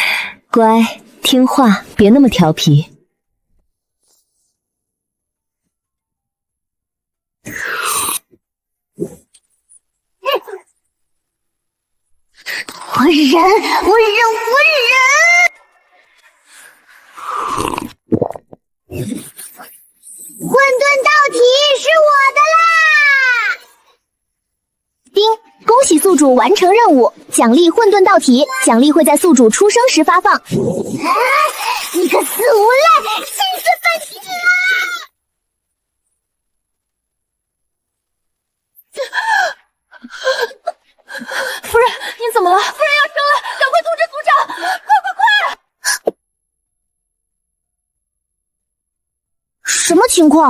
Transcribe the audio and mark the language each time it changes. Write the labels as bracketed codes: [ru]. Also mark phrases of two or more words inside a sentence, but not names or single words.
[zh] 乖，听话，別那麼調皮。我忍！混沌道体是我的啦！丁，恭喜宿主完成任務，獎勵混沌道體，獎勵會在宿主出生時發放。你個死無賴，氣死本帝了！夫人，您怎麼了？夫人要生了，趕快通知族长！快！什麼情況？